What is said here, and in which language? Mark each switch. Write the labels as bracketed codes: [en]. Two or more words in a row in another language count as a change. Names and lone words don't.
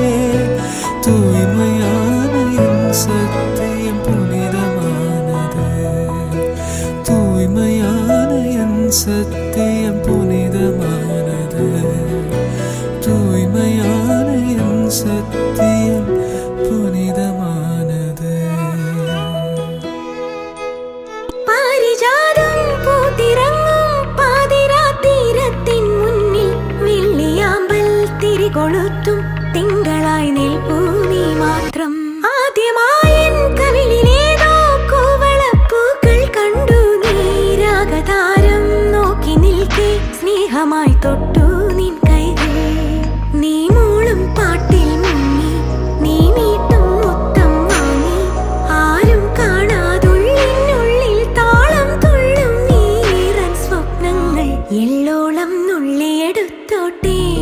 [ta] தூய்மையான என் சத்தியம் புனிதமானது தூய்மையான என் சத்தியம் புனிதமானது தூய்மையான என் சத்தியம் புனிதமானது [ml] പാരിജാതം പൂത്തിറങ്ങും പാതിരാതീരത്തിൻ മുന്നിൽ വെള്ളിയാമ്പൽ തിരികൊളുത്തും തിങ്കളായി നിൽപ്പൂ നീ മാത്രം ആദ്യമായൻ കവിളിലേതോ കൂവളപ്പൂക്കൾ കണ്ടു നീ രാഗതാരം നോക്കി നിൽക്കെ സ്നേഹമായി തൊട്ടു നിൻ കൈകൾ നീ മൂളും പാട്ടിൽ മുങ്ങി നീ നീട്ടും മുത്തം വാങ്ങി ആരും കാണാതുള്ളിനുള്ളിൽ താളം തുള്ളും നീറൻ സ്വപ്നങ്ങൾ എള്ളോളം നുള്ളിയെടുത്തോട്ടെ